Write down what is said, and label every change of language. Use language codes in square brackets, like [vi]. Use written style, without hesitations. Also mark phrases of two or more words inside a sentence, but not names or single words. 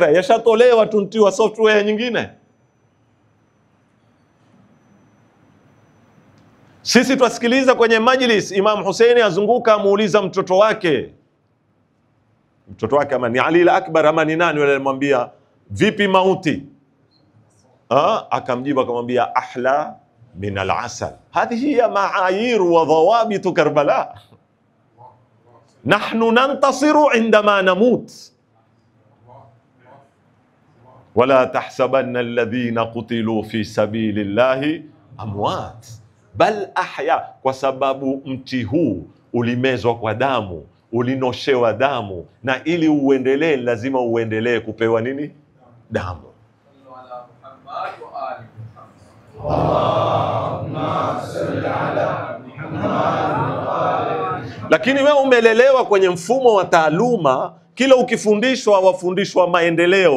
[sw] Yashatolewa, tuntiwa software nyingine. Sisi twasikiliza kwenye majlis, Imam Hussein azunguka, amuuliza mtoto wake ama ni Ali al-Akbar ama ni nani, wale alimwambia vipi mauti? Akamjibu akamwambia [ar] أحلى من العسل. هذه هي معايير وضوابط كربلاء. نحن ننتصر عندما نموت. ولا تحسبن الذين قتلوا في سبيل الله أموات بل أحياء. [sw] Kwa sababu mti huu ulimezwa kwa damu, ulinoshewa damu, na ili uendelee lazima uendelee kupewa nini? Damu. Lakini wewe umelelewa kwenye mfumo wa taaluma, kila ukifundishwa wafundishwa maendeleo.